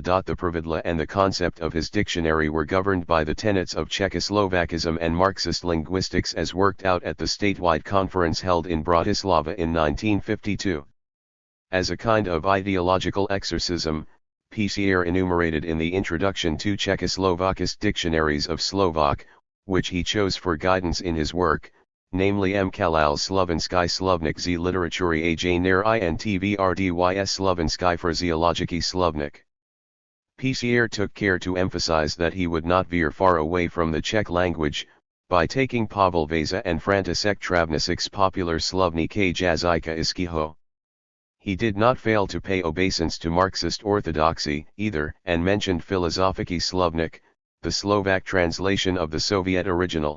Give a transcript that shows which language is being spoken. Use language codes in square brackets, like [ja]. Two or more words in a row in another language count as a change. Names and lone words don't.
[en] The pravidla and the concept of his dictionary were governed by the tenets of Czechoslovakism and Marxist linguistics as worked out at the statewide conference held in Bratislava in 1952. As a kind of ideological exorcism, Pisier enumerated in the introduction 2 Czechoslovakist dictionaries of Slovak, which he chose for guidance in his work, namely Kalal Slovenský slovník z literatury a Jner I and Tvrdys Slovenský phraseologický slovník. Pisier took care to emphasize that he would not veer far away from the Czech language, by taking Pavel Vasa and František Travník's popular Slovník jazyka Iského. He did not fail to pay obeisance to Marxist orthodoxy, either, and mentioned Filozofiki Slovnik, the Slovak translation of the Soviet original.